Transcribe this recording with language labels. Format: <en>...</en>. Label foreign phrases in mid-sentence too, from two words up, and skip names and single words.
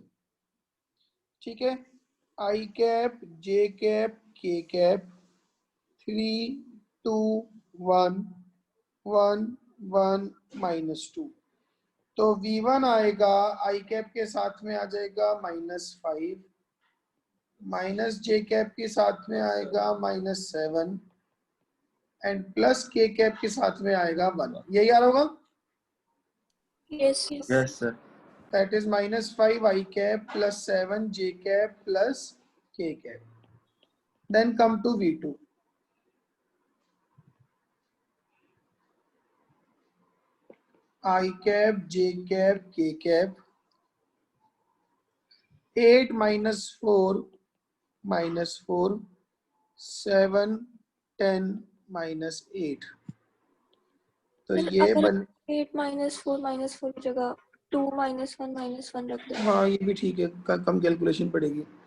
<hi>ठीक है,</hi> <en>I cap J cap K cap</en> <hi>3 2 1 1 1 माइनस 2, तो V1 आएगा</hi> <en>I cap</en> <hi>के साथ में आ जाएगा -5,</hi> <en>minus J cap</en> <hi>के साथ में आएगा -7</hi> <en>and plus K cap</en> <hi>के साथ में आएगा 1। यही आ रहा होगा?</hi> <en>Yes, yes. Yes, sir. That is -5 I cap plus 7 J cap plus K cap. Then come to V2. I cap J cap K cap 8 minus 4 minus 4 7 10 minus 8,</en> <hi>तो ये बन 8 minus 4 की जगह 2 minus 1 रख दो। हाँ ये भी ठीक है, कम कैलकुलेशन पड़ेगी।</hi>